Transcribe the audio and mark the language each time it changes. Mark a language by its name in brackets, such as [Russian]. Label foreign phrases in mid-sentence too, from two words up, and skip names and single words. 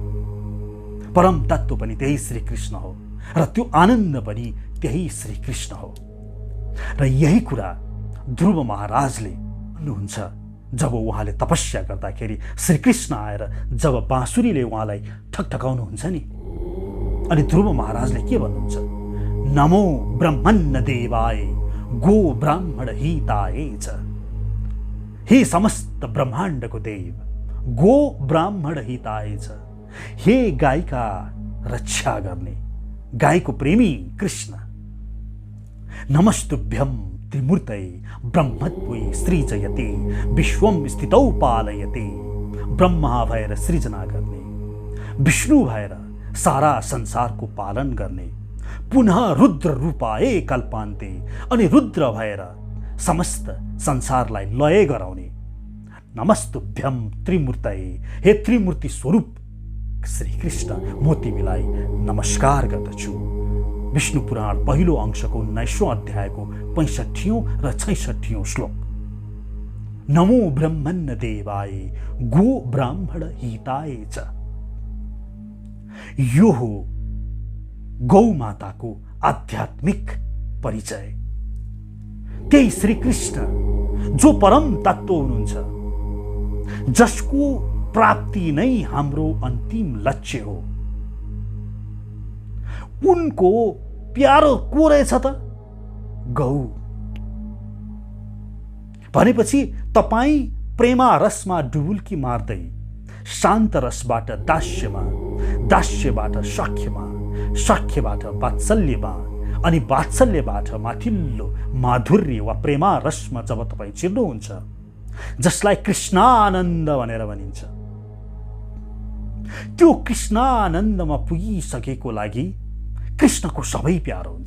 [Nepali] परम तत्व पनि त्यही श्री कृष्ण हो र त्यो आनन्द पनि त्यही श्री कृष्ण हो। र यही कुरा ध्रुव महाराजले भन्नुहुन्छ जब उहाँले तपस्या गर्दाखेरि श्रीकृष्ण आएर जब बाँसुरीले उहाँलाई ठकठकाउनुहुन्छ नि, अनि ध्रुव महाराजले के भन्नुहुन्छ? [Sanskrit] नमो ब्रह्मण्य देवाय गो ब्राह्मण हिताय च। [Nepali] हे समस्त ब्रह्माण्डको देव, [Sanskrit] गो ब्राह्मण हिताय च। [Nepali] हे गाईका रक्षा गर्ने, गाईको प्रेमी कृष्ण। [Sanskrit] नमस्तुभ्यं त्रिमूर्तये ब्रह्मत्वै सृजयते विश्वम स्थितौ पालयते। [Nepali] ब्रह्मा भएर सृजना गर्ने, विष्णु भएर सारा संसारको पालन गर्ने, [Sanskrit] पुनः रुद्र रूपाए कल्पान्ते, [Nepali] अनि रुद्र भएर समस्त संसारलाई लय गराउने। [Sanskrit] नमस्तुभ्यं त्रिमूर्तये, [Nepali] हे त्रिमूर्ति स्वरूप श्री कृष्ण, म तिमीलाई नमस्कार गर्दछु। विष्णु पुराण पहिलो अंशको 19औं अध्यायको 65औं र 66औं श्लोक। [Sanskrit] नमो ब्रह्मण्य देवाय गो ब्राह्मण हिताय च। [Nepali] यो हो गौ माताको आध्यात्मिक परिचय। त्यही श्री कृष्ण जो परम तत्व हुनुहुन्छ, जसको प्राप्ति नै हाम्रो अन्तिम लक्ष्य हो। उनको प्यारो को रहेछ त? गौ। भनेपछि तपाईं प्रेमा रसमा डुबुल्की मार्दै शान्त रसबाट दास्यमा, दास्यबाट सख्यमा, सख्यबाट वात्सल्यमा, अनि वात्सल्यबाट माथिल्लो माधुर्य वा प्रेमा रसमा जब तपाईं चिर्नुहुन्छ, जसलाई कृष्णानन्द भनेर भनिन्छ, त्यो कृष्णानन्दमा पुगिसकेको लागि कृष्णको सबै प्यारो हुन्छ।